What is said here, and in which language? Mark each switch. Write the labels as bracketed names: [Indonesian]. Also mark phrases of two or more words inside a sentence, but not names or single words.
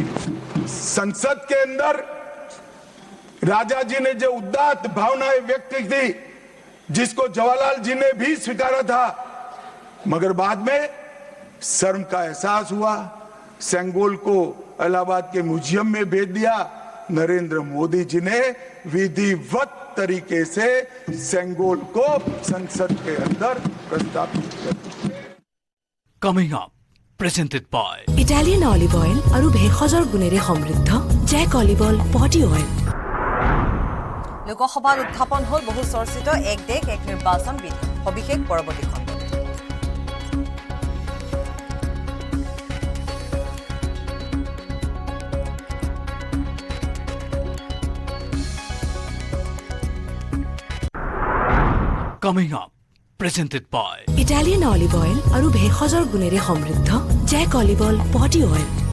[Hindi] संसद के अंदर राजा जी ने जो उदात्त भावनाएं व्यक्त की थी, जिसको जवाहरलाल जी ने भी स्वीकारा था, मगर बाद में शर्म का एहसास हुआ, सेंगोल को इलाहाबाद के म्यूजियम में भेज दिया। नरेंद्र मोदी जी ने विधिवत तरीके से सेंगोल को संसद के अंदर प्रस्तावित किया। [English] Coming up, presented by Italian olive oil [Assamese] আৰু ভেষজৰ গুণেৰে সমৃদ্ধ জেক অলিভ অইল বডি অইল। লোকসভাত উত্থাপন হ'ল বহু চৰ্চিত এক দেশ এক নিৰ্বাচন বিধি। সবিশেষ পৰৱৰ্তী খণ্ড। [English] Coming up, presented by Italian olive oil [Assamese] আৰু ভেষজৰ গুণেৰে সমৃদ্ধ জেক অলিভ অইল বডি অইল।